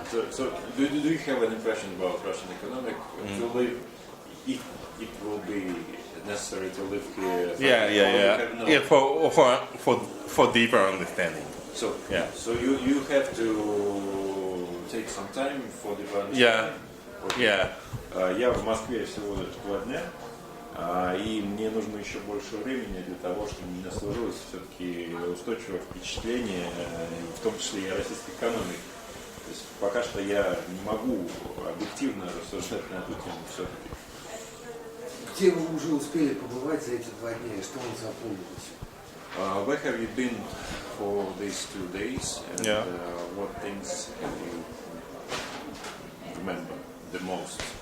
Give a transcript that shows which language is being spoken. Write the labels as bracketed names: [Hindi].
[English] So, do you have an impression about Russian economic? To live, it will be necessary to live here. Yeah. For deeper understanding. So yeah. So you have to take some time for deeper understanding. Yeah. [Russian] Я в Москве всего лишь 2 дня. И мне нужно еще больше времени для того, чтобы у меня сложилось все-таки устойчивое впечатление, в том числе и о российской экономике. То есть пока что я не могу объективно рассуждать на эту тему все-таки. Где вы уже успели побывать за эти 2 дня и что вам запомнилось? [English] Where have you been for these 2 days? And what things have you remember the most?